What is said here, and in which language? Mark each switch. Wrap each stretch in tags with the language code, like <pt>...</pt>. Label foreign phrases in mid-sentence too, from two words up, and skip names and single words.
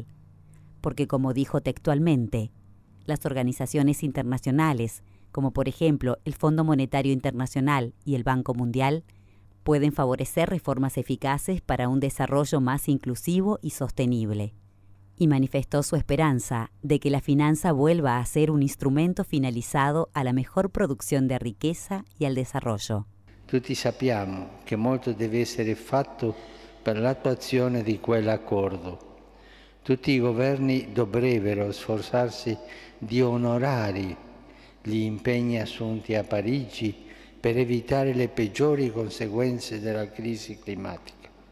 <es>Porque, como dijo textualmente, las organizaciones internacionales, como por ejemplo el Fondo Monetario Internacional y el Banco Mundial, pueden favorecer reformas eficaces para un desarrollo más inclusivo y sostenible. Y manifestó su esperanza de que la finanza vuelva a ser un instrumento finalizado a la mejor producción de riqueza y al desarrollo.</es> <it>Tutti sappiamo che molto deve essere fatto per l'attuazione di quell'accordo. Tutti i governi dovrebbero sforzarsi di onorare gli impegni assunti a Parigi per evitare le peggiori conseguenze della crisi climatica.</it>